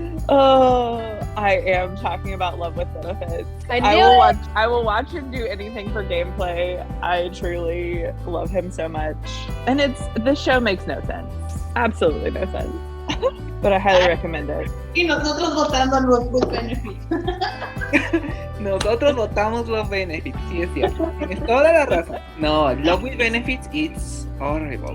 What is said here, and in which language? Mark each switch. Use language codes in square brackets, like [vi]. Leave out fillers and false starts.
[en] Oh, I am talking about Love with Benefits. I will watch him do anything for gameplay. I truly love him so much. And the show makes no sense. Absolutely no sense. But I highly recommend it. [es] Y nosotros votando Love with Benefits. Nosotros votamos Love Benefits, sí es cierto. Tienes toda la razón. [en] No, Love with Benefits, it's horrible.